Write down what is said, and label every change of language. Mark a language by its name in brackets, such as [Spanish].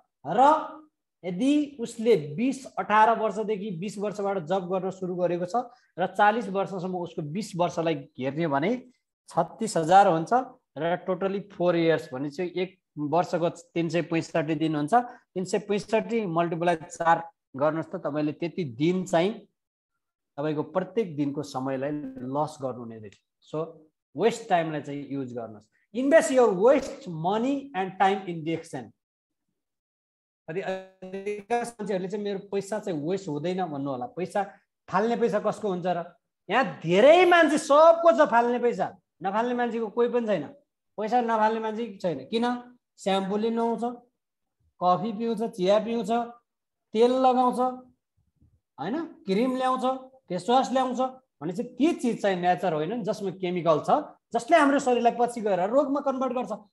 [Nepali] र यदि उसले 18 वर्षदेखि 20 वर्षबाट जब गर्न सुरु गरेको छ र 40 वर्षसम्म उसको 20 वर्षलाई घेर्ने भने 36,000 हुन्छ र टोटली 4 इयर्स भने चाहिँ 1 वर्षको 365 दिन हुन्छ। 365 मल्टिप्लाई 4 गर्नुस् त तपाईले त्यति दिन चाहिँ तपाईको प्रत्येक दिनको समयलाई लस गर्नु हुने रहेछ। सो वेस्ट टाइमलाई चाहिँ युज गर्नुस्। [English] Invest your best money and time in direction. [Nepali] अधिकांश मान्छेहरुले चाहिँ मेरो पैसा चाहिँ वेस्ट हुँदैन भन्नु होला। पैसा फाल्ने पैसा कसको हुन्छ र? यहाँ धेरै मान्छे सबको छ फाल्ने पैसा, नफाल्ने मान्छेको कोही पनि छैन, पैसा नफाल्ने मान्छे छैन। किन? स्याम्पूले नुहाउँछ, कफी पिउँछ, चिया पिउँछ, तेल लगाउँछ हैन, क्रिम ल्याउँछ, फेसवास ल्याउँछ भनेपछि ती चिज चाहिँ नेचर होइन जसमा केमिकल छ, जसले हाम्रो शरीरलाई पछि गएर रोगमा कन्भर्ट गर्छ।